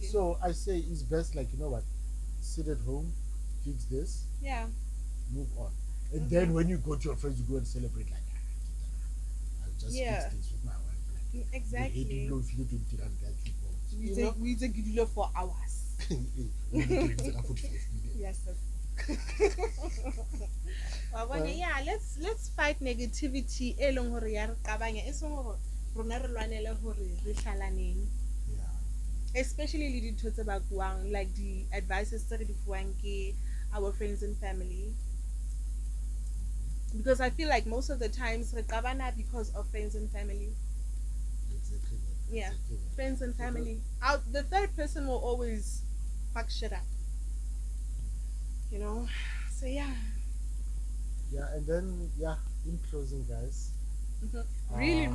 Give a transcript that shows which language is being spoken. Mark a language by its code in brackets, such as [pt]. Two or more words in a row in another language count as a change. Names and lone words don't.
[en] So I say it's best, like, you know what, sit at home, fix this, move on, and then when you go to your friends, you go and celebrate like, I'll just fix this with my wife. Exactly. We take for hours. Yes. Yeah, let's fight negativity [st] e leng hore ya re qabanya e seng hore rona re lwanele hore re hlalaneng, [en] Yeah. especially [st] le dintho tse bakwang [en] like the advices [st] tse re di fuwang ke [en] our friends and family, because I feel like most of the times [st] re qabana [en] because of friends and family. Exactly that. Yeah, Exactly that. friends and So family. Out the third person will always fuck shit up, you know. So yeah. yeah, and then yeah, in closing, guys. Really,